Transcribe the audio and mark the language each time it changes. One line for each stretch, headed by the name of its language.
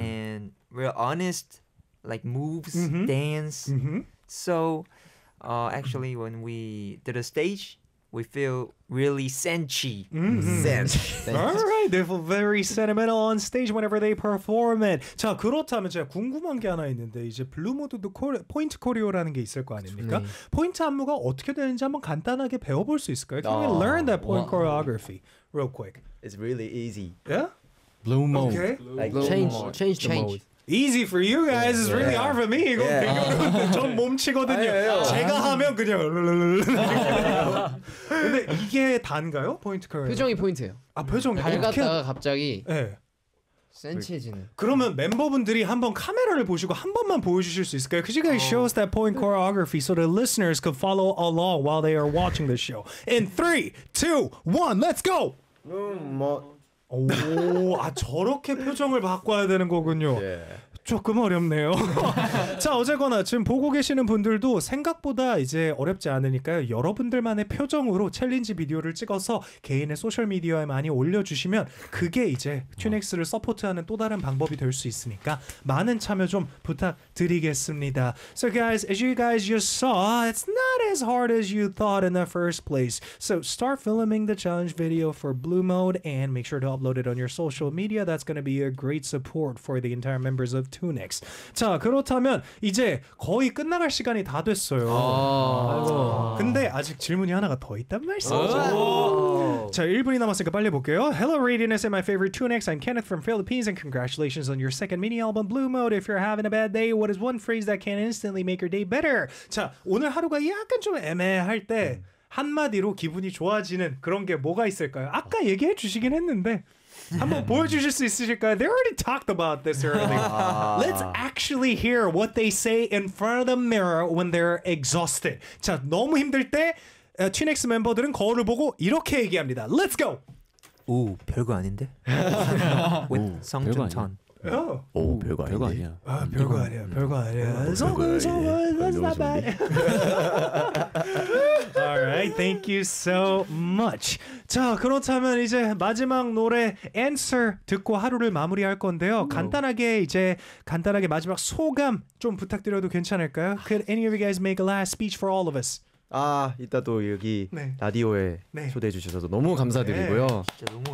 English: and real honest, like moves, mm-hmm. dance. Mm-hmm. So, actually, when we did a stage, we feel really senchi. Mm-hmm. All right, they feel very sentimental on stage whenever they perform it.
Korean: 자 그렇다면 제가 궁금한 게 하나 있는데 이제 Blue Mode도 포인트 코리오라는 게 있을 거 아닙니까? 포인트 안무가 어떻게 되는지 한번 간단하게 배워볼 수 있을까요?
English: Can we learn that point choreography? Real quick. It's really easy. Yeah? Blue mode. Okay. Like change. Easy for you guys. It's really hard for me.
Korean: 이거 전 몸치거든요. 제가 하면 그냥 근데 이게 단가요? 포인트 커리어. 표정이 포인트예요. 아, 표정이. 밝았다가 갑자기 예. 센치해지는. 그러면 멤버분들이 한번 카메라를 보시고 한 번만 보여주실 수 있을까요?
English: Could you guys show us that point choreography so the listeners could follow along while they are watching the show? In 3, 2, 1, let's go!
Korean: 오, 아 저렇게 표정을 바꿔야 되는 거군요. 조금 어렵네요. 자 어쨌거나 지금 보고 계시는 분들도 생각보다 이제 어렵지 않으니까요. 여러분들만의 표정으로 챌린지 비디오를 찍어서 개인의 소셜미디어에 많이 올려주시면 그게 이제 튜닉스를 서포트하는 또 다른 방법이 될 수 있으니까 많은 참여 좀 부탁드리겠습니다.
English: So guys, as you guys just saw, it's not as hard as you thought in the first place. So start filming the challenge video for Blue Mode and make sure to upload it on your social media. That's going to be a great support for the entire members of Tunics.
Korean: 자 그렇다면 이제 거의 끝나갈 시간이 다 됐어요. 근데 아직 질문이 하나가 더 있단 말씀이죠. 자 1분이 남았으니까 빨리 볼게요.
English: Hello Radiance and my favorite Tunics. I'm Kenneth from Philippines and congratulations on your second mini album Blue Mode. If you're having a bad day, what is one phrase that can instantly make your day better?
Korean: 자 오늘 하루가 약간 좀 애매할 때 한마디로 기분이 좋아지는 그런 게 뭐가 있을까요? 아까 얘기해 주시긴 했는데 한번 보여주실 수 있으실까요?
English: They already talked about this earlier. Let's actually hear what they say in front of the mirror when they're exhausted.
Korean: 자, 너무 힘들 때 TUNEX 멤버들은 거울을 보고 이렇게 얘기합니다.
English: Let's go!
Korean: 오, 별거 아닌데?
English: With 성준 턴.
Korean: 오, 별거 아닌데? 아니야. 아, 별거 아니야, 별거 아니야.
English: 성준, 성준, that's not bad. Alright, thank you so much.
Korean: 자, 그렇다면 이제 마지막 노래 Answer 듣고 하루를 마무리할 건데요. 간단하게 이제 간단하게 마지막 소감 좀 부탁드려도 괜찮을까요?
English: Could any of you guys make a last speech for all of us?
Korean: 아, 이따 또 여기 라디오에 초대해 주셔서 너무 감사드리고요. 진짜 너무 감사드립니다. 감사합니다. 와주셔서 영광입니다. 오늘 보고 싶었어요.